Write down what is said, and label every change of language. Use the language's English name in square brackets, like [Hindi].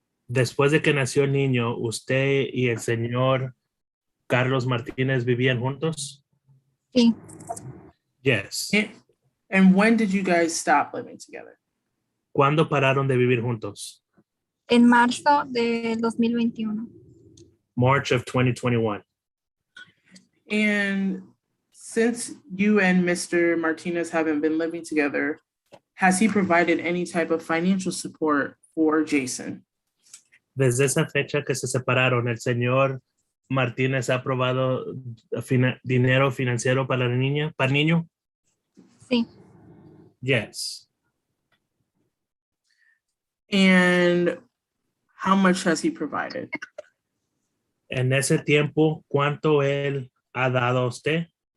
[Spanish] Después de que nació el niño, ¿usted y el señor Carlos Martínez vivían juntos? Sí. [English] Yes. And when did you guys stop living together? [Spanish] ¿Cuándo pararon de vivir juntos? En marzo del 2021. [English] March of 2021. And since you and Mr. Martinez haven't been living together, has he provided any type of financial support for Jason? [Spanish] Desde esa fecha que se separaron, el señor Martínez ha aprobado dinero financiero para la niña, para el niño? Sí. [English] Yes. And how much has he provided? [Spanish] En ese tiempo, ¿cuánto él ha dado a usted?